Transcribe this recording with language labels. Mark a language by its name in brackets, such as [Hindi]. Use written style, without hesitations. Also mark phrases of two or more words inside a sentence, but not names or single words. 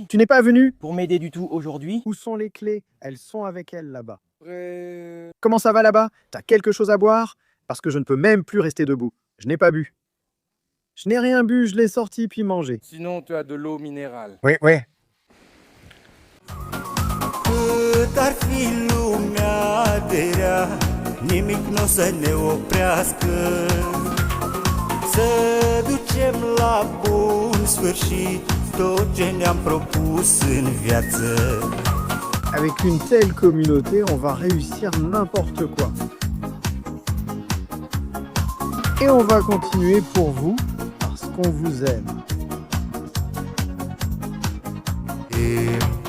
[French] Tu n'es pas venu pour m'aider du tout aujourd'hui. Où sont les clés? Elles sont avec elle là-bas. Après... Comment ça va là-bas? T'as quelque chose à boire? Parce que je ne peux même plus rester debout. Je n'ai pas bu. Je n'ai rien bu, je l'ai sorti puis mangé. Sinon, tu as de l'eau minérale. Oui, oui. [Romanian] Cât ar fi lumea de rea, nimic n-o să ne oprească. Să ducem la bun sfârșit tot ce ne-am propus în viață. [French] Avec une telle communauté, on va réussir n'importe quoi. Et on va continuer pour vous, parce qu'on vous aime. E